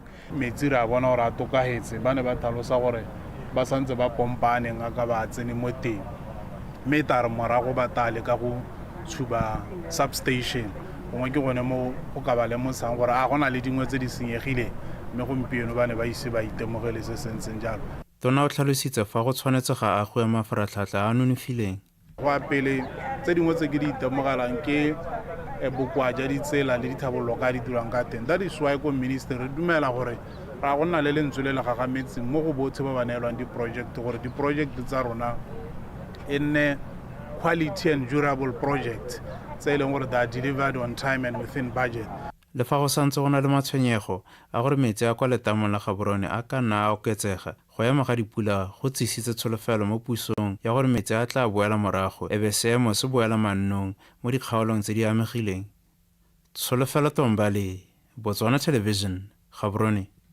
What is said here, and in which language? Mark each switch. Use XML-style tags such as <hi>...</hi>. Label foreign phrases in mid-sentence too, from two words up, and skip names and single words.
<tn>Metsi re a bona gore a tokagetse ba ne ba tlhalosa gore ba santse ba pompaneng a ka ba tsene mo teng mme tare morago ba tale ka go tshuba substation gongwe ke gone mo go ka ba lemosang gore a gona le dingwe tse di senyegileng mme gompieno ba ne ba ise ba itemogele se sentseng jalo. Tona o tlhalositse fa go tshwanetse ga agwe mafaratlhatlha a nonofileng. Go apele tse dingwe tse ke di itemogelang ke bokoa ja ditsela le dithabololo ka di dirang ka teng. That is why ko minister re dumela gore ra go nna le lentswe le le gagametseng mo go botlhe ba ba neelwang di-project gore di-project tsa rona e nne</tn> <en>quality and durable project</en> <tn>tse e leng gore</tn> <en>they are delivered on time and within budget.</en> <tn>Le fa go santse go na le matshwenyego a gore metsi a kwa letamong la Gaborone a ka nna a oketsega go ema ga dipula go tsisitse tsholofelo mo pusong ya gore metsi a tla boela morago ebe seemo se boela mannong mo dikgaolong tse di amegileng. Tsholofelo Tombale, Botswana Television, Gaborone.</tn>